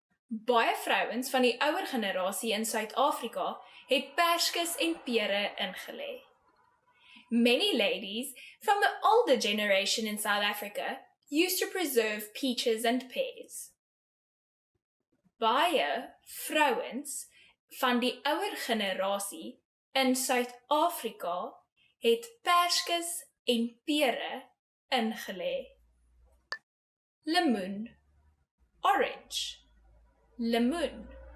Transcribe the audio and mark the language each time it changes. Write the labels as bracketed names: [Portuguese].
[Afrikaans] Baie vrouens van die ouer generasie in Suid-Afrika het perskes en pere ingelê. [English] Many ladies from the older generation in South Africa used to preserve peaches and pears. [Afrikaans] Baie vrouens van die ouer generasie in Suid-Afrika het perskes en pere ingelê. Lemoen. Orange. Lemoen.